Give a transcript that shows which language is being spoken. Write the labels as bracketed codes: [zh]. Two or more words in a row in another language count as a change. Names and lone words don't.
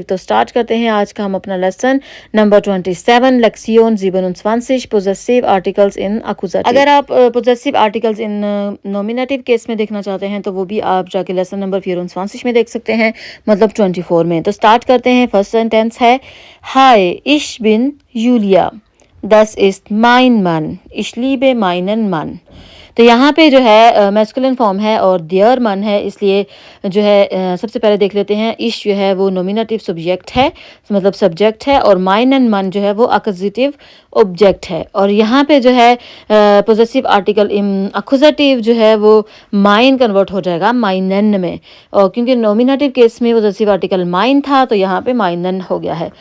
[hi] तो स्टार्ट करते हैं आज का हम अपना [en] lesson number [hi] 27 लेक्सियन 27 [en] possessive articles in accusative. [hi] अगर आप [en] possessive articles in nominative case [hi] में देखना चाहते हैं तो वो भी आप जाके [en] lesson number [hi] 24 में देख सकते हैं, मतलब 24 में। तो स्टार्ट करते हैं। [en] first sentence [hi] है [de] Hi, ich bin Julia, Das ist mein Mann, ich liebe meinen Mann। [hi] तो यहाँ पे जो है [en] masculine form [hi] है और [de] der Mann [hi] है, इसलिए जो है सबसे पहले देख लेते हैं। इश जो है वो [en] nominative subject [hi] है, मतलब सब्जेक्ट है, और [de] meinen Mann [hi] जो है वो [en] accusative object [hi] है। और यहाँ पे जो है [en] possessive article accusative [hi] जो है वो माइन कन्वर्ट हो जाएगा माइनन में, और क्योंकि [en] nominative case [hi] में [en] possessive article [hi] माइन था तो यहाँ पे माइनन हो गया है।